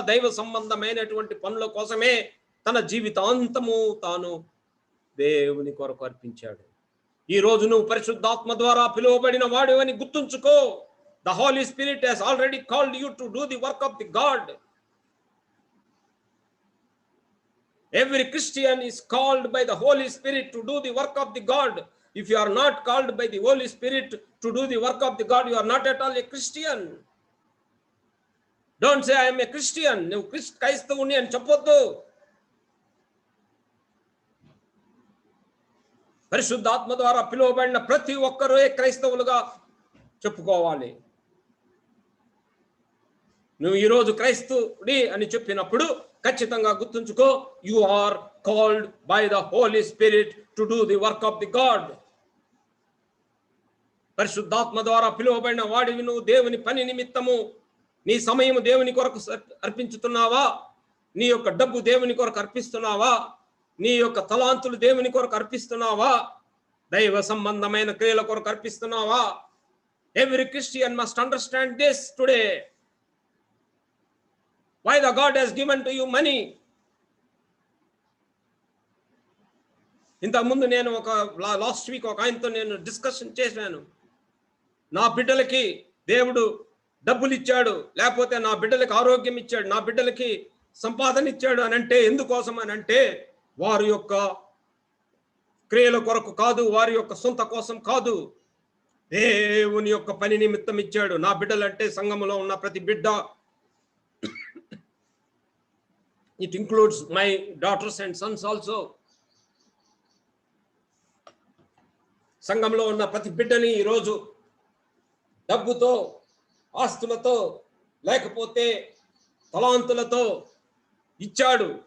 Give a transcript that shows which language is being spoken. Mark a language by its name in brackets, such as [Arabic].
[Telugu] దైవ సంబంధమైనటువంటి పనుల కోసమే తన జీవితాంతము తాను దేవుని కొరకు అర్పించాడు. ఈ రోజు నువ్వు పరిశుద్ధాత్మ ద్వారా పిలువబడిన వాడు అని గుర్తుంచుకో. [English] The Holy Spirit has already called you to do the work of the God. Every Christian is called by the Holy Spirit to do the work of the God. If you are not called by the Holy Spirit to do the work of the God, you are not at all a Christian. Don't say I am a Christian. [Telugu] నువ్వు క్రైస్తవుని అని చెప్పొద్దు. పరిశుద్ధాత్మ ద్వారా పిలువబడిన ప్రతి ఒక్కరూ క్రైస్తవులుగా చెప్పుకోవాలి. నువ్వు ఈరోజు క్రైస్తవుడి అని చెప్పినప్పుడు ఖచ్చితంగా గుర్తుంచుకో, [English] You are called by the Holy Spirit to do the work of the God. [Telugu] పరిశుద్ధాత్మ ద్వారా పిలువబడిన వాడివి నువ్వు. దేవుని పని నిమిత్తము నీ సమయం దేవుని కొరకు అర్పించుతున్నావా? నీ యొక్క డబ్బు దేవుని కొరకు అర్పిస్తున్నావా? నీ యొక్క తలాంతులు దేవుని కొరకు అర్పిస్తున్నావా? దైవ సంబంధమైన క్రియల కొరకు అర్పిస్తున్నావా? [English] Every Christian must understand this today. Why the God has given to you money? [Telugu] ఇంతకుముందు నేను [English] last week [Telugu] ఒక ఆయనతో నేను డిస్కషన్ చేశాను. నా బిడ్డలకి దేవుడు డబ్బులు ఇచ్చాడు, లేకపోతే నా బిడ్డలకి ఆరోగ్యం ఇచ్చాడు, నా బిడ్డలకి సంపాదన ఇచ్చాడు అని అంటే ఎందుకోసం అని అంటే వారి యొక్క క్రియల కొరకు కాదు, వారి యొక్క సొంత కోసం కాదు, దేవుని యొక్క పని నిమిత్తం ఇచ్చాడు. నా బిడ్డలంటే సంఘములో ఉన్న ప్రతి బిడ్డ. [English] It includes my daughters and sons also. [Telugu] సంఘంలో ఉన్న ప్రతి బిడ్డని ఈరోజు డబ్బుతో, ఆస్తులతో, లేకపోతే తలాంతులతో ఇచ్చాడు.